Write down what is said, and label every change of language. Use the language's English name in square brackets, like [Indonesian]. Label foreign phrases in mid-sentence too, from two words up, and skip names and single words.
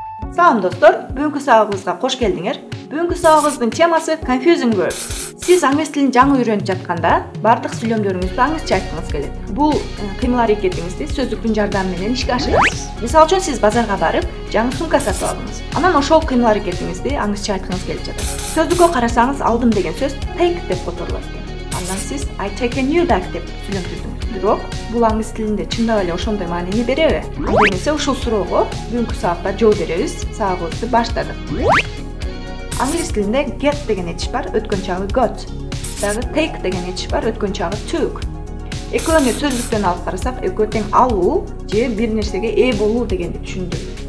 [Kyrgyz] Салам достор, бүгүнкү сабагыбызга кош келдиңер. Бүгүнкү сабагыбыздын темасы [English] confusing words. [Kyrgyz] Сиз аңгыз тилин жаңы үйрөнүп жатканда, бардык сүйлөмдөрүңүздү аңгызча айткыңыз келет. Бул кыймыл аракетиңизди сөздүктүн жардамы менен ишке ашырасыз. Мисалы үчүн сиз базарга барып, жаңы сумка сатып алдыңыз. Анан ошол кыймыл аракетиңизди аңгызча айткыңыз келип жатат. Сөздүккө карасаңыз, алдым деген сөз take деп которулат экен. Андан сиз [English] I take a new bag [Kyrgyz] деп сүйлөмдүрдүңүз. Бирок бул аңгыз тилинде чындап эле ошондой маанини береби? Анда эмесе ушул суроого бүгүнкү сабакта жооп беребиз. Сабагыбызды баштадык. Англис тилинде get деген этиш бар, өткөн чагы got. Дагы take деген этиш бар, өткөн чагы took. Экөөнү сөздүктөн алып карасак, экөө тең алуу же бир нерсеге ээ болуу дегенди түшүндүрөт.